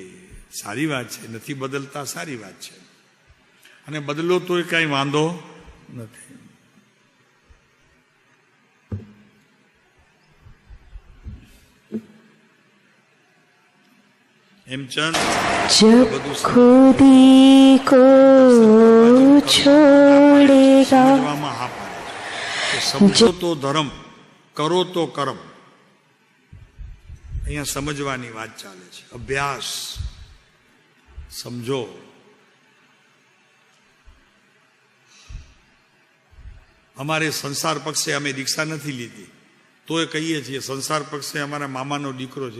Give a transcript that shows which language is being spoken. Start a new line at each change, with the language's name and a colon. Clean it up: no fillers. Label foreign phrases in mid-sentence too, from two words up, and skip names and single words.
Gujarati: સારી વાત છે, નથી બદલતા, સારી વાત છે. અને બદલો તોય કાંઈ વાંધો નથી. હેમચંદ
Hindi: खुदी को छोड़ेगा.
Gujarati: સમજો તો ધર્મ, કરો તો કર્મ. અહીંયા સમજવાની વાત ચાલે છે. અભ્યાસ, સમજો. અમારે સંસાર પક્ષે અમે દીક્ષા નથી લીધી, તોય કહીએ છીએ સંસાર પક્ષે અમારા મામાનો દીકરો છે.